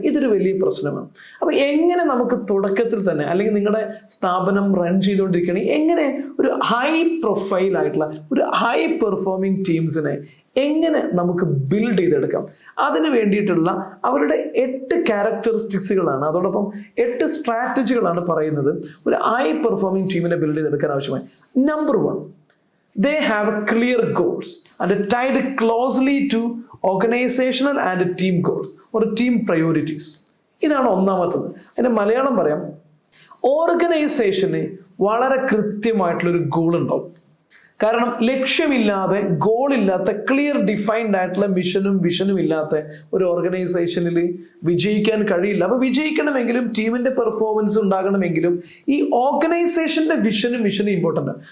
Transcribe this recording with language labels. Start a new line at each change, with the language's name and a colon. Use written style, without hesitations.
Malayalam: ഇതൊരു വലിയ പ്രശ്നമാണ്. അപ്പോൾ എങ്ങനെ നമുക്ക് തുടക്കത്തിൽ തന്നെ, അല്ലെങ്കിൽ നിങ്ങളുടെ സ്ഥാപനം റൺ ചെയ്തുകൊണ്ടിരിക്കുകയാണെങ്കിൽ എങ്ങനെ ഒരു ഹൈ പ്രൊഫൈൽ ആയിട്ടുള്ള ഒരു ഹൈ പെർഫോമിംഗ് ടീംസിനെ എങ്ങനെ നമുക്ക് ബിൽഡ് ചെയ്തെടുക്കാം? അതിന് വേണ്ടിയിട്ടുള്ള അവരുടെ 8 ക്യാരക്ടറിസ്റ്റിക്സുകളാണ്, അതോടൊപ്പം 8 സ്ട്രാറ്റജികളാണ് പറയുന്നത് ഒരു ഹൈ പെർഫോമിംഗ് ടീമിനെ ബിൽഡ് ചെയ്തെടുക്കാൻ ആവശ്യമായി.
English: Number 1, they have clear goals and tied closely to organizational and team goals or team priorities.
Malayalam: ഇതാണ് ഒന്നാമത്തത്. അതിന്റെ മലയാളം പറയാം, ഓർഗനൈസേഷന് വളരെ കൃത്യമായിട്ടുള്ളൊരു ഗോൾ ഉണ്ടാവും. കാരണം ലക്ഷ്യമില്ലാതെ, ഗോളില്ലാത്ത, ക്ലിയർ ഡിഫൈൻഡ് ആയിട്ടുള്ള മിഷനും വിഷനും ഇല്ലാത്ത ഒരു ഓർഗനൈസേഷനിൽ വിജയിക്കാൻ കഴിയില്ല. അപ്പോൾ വിജയിക്കണമെങ്കിലും ടീമിന്റെ പെർഫോമൻസ് ഉണ്ടാകണമെങ്കിലും ഈ ഓർഗനൈസേഷന്റെ വിഷനും മിഷനും ഇമ്പോർട്ടൻ്റ്.